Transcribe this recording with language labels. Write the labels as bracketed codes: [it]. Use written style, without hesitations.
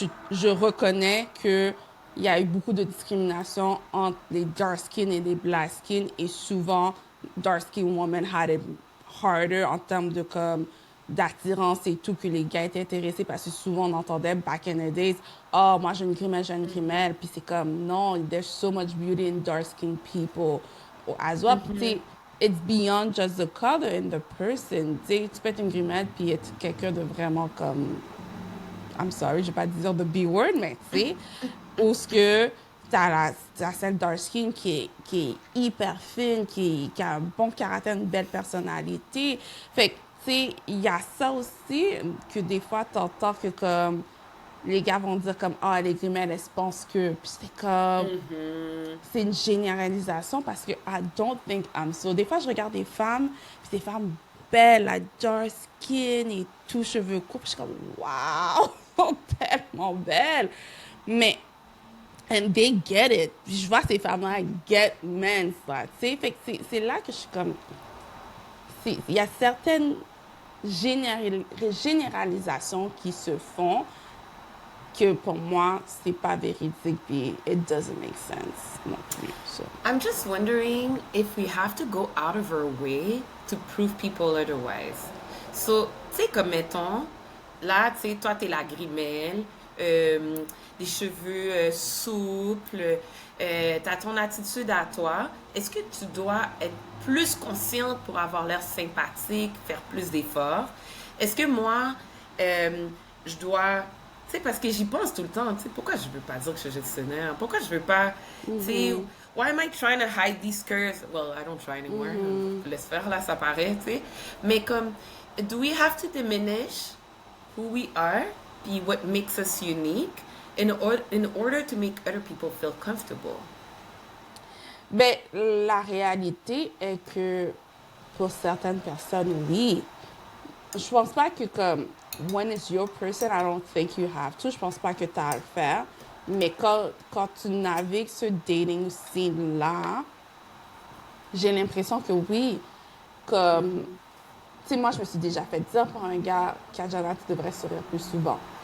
[fr] je reconnais qu'il y a eu beaucoup de discrimination entre les dark skin et les black skin. Et souvent, [en] dark skin women had it harder [fr] en termes de comme d'attirance et tout, que les gars étaient intéressés parce que souvent on entendait [en] back in the days, [fr] oh, moi j'ai une grimelle, j'ai une grimelle. Puis c'est comme, non, [en] there's so much beauty in dark skin people as well. [fr] Puis tu sais, [en] it's beyond just the color in the person. [fr] Tu sais, tu peux être une grimelle puis être quelqu'un de vraiment comme, [en] I'm sorry, [fr] je vais pas dire [en] the B-word, [fr] mais tu sais, où ce que t'as celle dark skin qui est hyper fine, qui a un bon caractère, une belle personnalité. Fait que, tu sais, il y a ça aussi que des fois, t'entends que comme les gars vont dire comme, ah, les grimelles, elles se pensent que... Puis c'est comme... C'est une généralisation parce que [en] I don't think I'm so. [fr] Des fois, je regarde des femmes, puis des femmes belles, la dark skin et tout, cheveux courts, puis je suis comme, waouh, sont tellement belles. Mais, [en] and they get it. [fr] Puis je vois ces femmes-là [en] get men, [fr] ça, tu sais. Fait que c'est là que je suis comme, il y a certaines généralisations qui se font que pour moi, c'est pas véridique, puis [en] it doesn't make sense [fr] non plus. [en] So. I'm just wondering if we have to go out of our way to prove people otherwise. [fr] So, tu sais, comme mettons, là, tu sais, toi, t'es la grimelle, des cheveux souples, t'as ton attitude à toi. Est-ce que tu dois être plus consciente pour avoir l'air sympathique, faire plus d'efforts? Est-ce que moi, je dois... Tu sais, parce que j'y pense tout le temps, tu sais, pourquoi je veux pas dire que je suis gestionnaire? Pourquoi je veux pas, tu sais, [en] why am I trying to hide these curves? Well, I don't try anymore. [fr] Laisse faire, là, ça paraît, tu sais. Mais comme, [en] do we have to diminish who we are, [fr] puis [en] what makes us unique, in order to make other people feel comfortable. [fr] Ben, la réalité est que pour certaines personnes, oui. Je pense pas que comme [en] when it's your person, I don't think you have to. [fr] Je pense pas que tu as à le faire. Mais quand tu navigues ce dating scene-là, j'ai l'impression que oui, comme, tu sais, moi, je me suis déjà fait dire par un gars, Kajana, tu devrais sourire plus souvent.